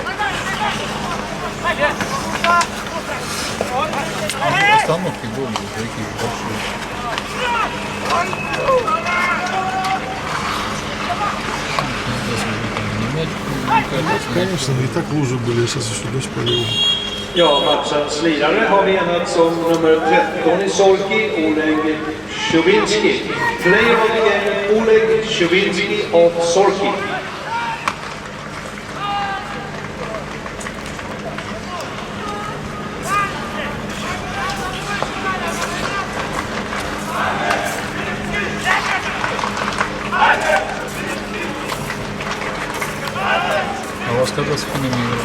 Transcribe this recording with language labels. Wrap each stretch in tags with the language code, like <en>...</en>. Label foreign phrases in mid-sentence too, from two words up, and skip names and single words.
<ru>Остановки были такие большие. Конечно, и так лужи были, а сейчас еще дождь полил.</ru> <sv>Ja, matchens lirare har vi enats om nummer 13 i Solki, Oleg Chubinski.</sv> <en>Player of the game, Oleg Chubinski of Solki.</en> <ru>А у вас когда с финами играл?</ru>